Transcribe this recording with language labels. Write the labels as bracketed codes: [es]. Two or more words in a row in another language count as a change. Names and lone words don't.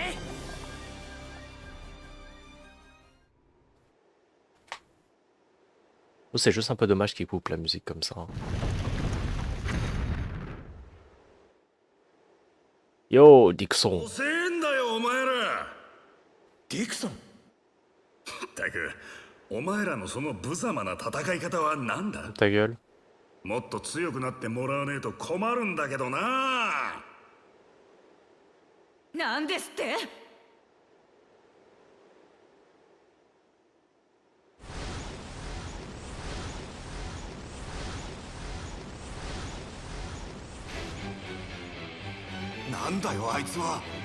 [fr] Oh, c'est juste un peu dommage qu'ils coupent la musique comme ça. Hein. Yo, Dixon. Dixon? [ja] たく、お前らのその無様な戦い方は何だ? [fr] Ta gueule. [ja] もっと強くなってもらわねえと困るんだけどな。なんですって？なんだよあいつは。